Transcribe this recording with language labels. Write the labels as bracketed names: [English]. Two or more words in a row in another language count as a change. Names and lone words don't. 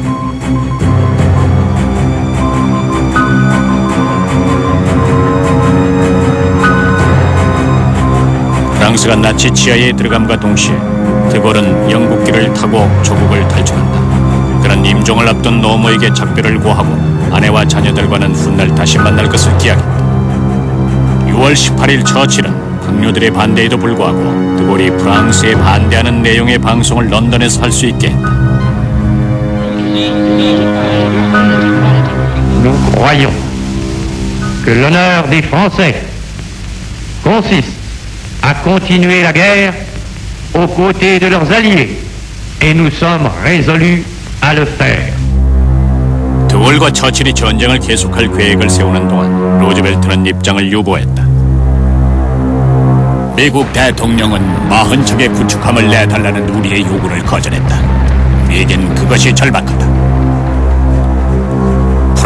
[Korean] 프랑스가 나치 지하에 들어감과 동시에 드골은 영국기를 타고 조국을 탈출한다. 그는 임종을 앞둔 노모에게 작별을 고하고 아내와 자녀들과는 훗날 다시 만날 것을 기약했다. 6월 18일 처칠은 동료들의 반대에도 불구하고 드골이 프랑스에 반대하는 내용의 방송을 런던에서 할 수 있게 했다. [French] Nous croyons que l'honneur des Français consiste à continuer la guerre aux côtés de leurs alliés et nous sommes résolus à le faire. [Korean] 드골과 처칠이 전쟁을 계속할 계획을 세우는 동안 루즈벨트는 입장을 유보했다. 미국 대통령은 40척의 구축함을 내달라는 우리의 요구를 거절했다. 우리에겐 그것이 절박하다.